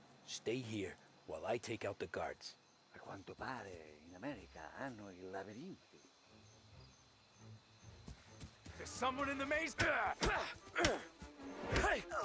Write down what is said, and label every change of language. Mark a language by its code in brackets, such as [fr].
[en] Stay here while I take out the guards. [it] A quanto pare in America hanno i labirinti. [en] There's someone in the maze! Hey!